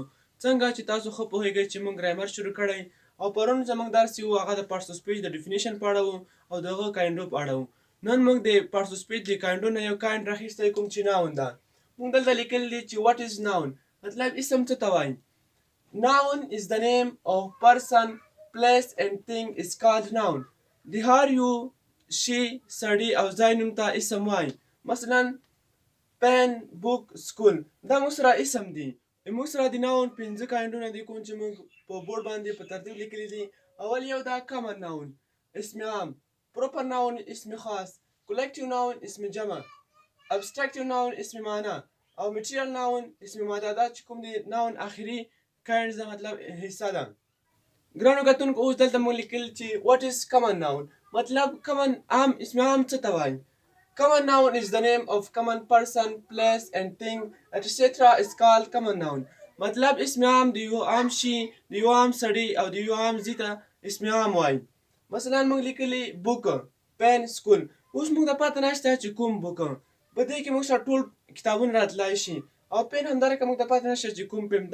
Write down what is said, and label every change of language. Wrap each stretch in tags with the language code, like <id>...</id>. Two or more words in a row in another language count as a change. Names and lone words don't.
<ps>څنګه چې تاسو ښه پوهیږئ چې موږ ګرامر شروع کړی او پرون زموږ درس چې و هغه د</ps> <en>past speech</en> <ps>د ډیفینیشن په اړه و او د هغه کایندو په اړه و. نن موږ د</ps> <en>past speech</en> <ps>د کایندو نه یو کایند راخیستی کوم چې ناون ده. موږ دلته لیکلی دی چې</ps> <en>what is noun,</en> <ps>مطلب اسم څه ته وایي.</ps> <en>Noun is the name of person, place and thing is called noun.</en> <ps>د هر یو شي، سړي او ځای نوم ته اسم وایي. مثلا</ps> <en>pen, book, school</en> <ps>دا موږ سره اسم دي. موږ سره د ناون 5 کایندونه دي کوم چې موږ په بورډ باندې په ترتیب لیکلي دي. اول یو دا</ps> <en>common noun,</en> <ps>اسم عام.</ps> <en>proper noun</en> <ps>اسم خاص.</ps> <en>collective noun</en> <ps>اسم جمع.</ps> <en>abstractive noun</en> <ps>اسم معنی. او</ps> <en>material noun</en> <ps>اسم ماده. دا چې کوم دی ناون اخري کایند ده، مطلب حصه ده. ګرانو کتونکو اوس دلته موږ لیکل چې</ps> <en>what is common noun,</en> <ps>مطلب کامن عام اسم عام څه ته وایي.</ps> <en>Common noun is the name of common person, place and thing, etc. is called common noun.</en> <ps>مطلب اسم عام د یو عام شي، د یو عام سړي او د یو عام ځای ته اسم عام وایي. مثلا موږ لیکلي</ps> <en>book, pen, school.</en> <ps>اوس موږ ته پته نشته چې کوم بوک. په دې کې موږ سره ټول کتابونه راتلی شي. او پین همدارنګه موږ ته پته نشته چې کوم پین.</ps>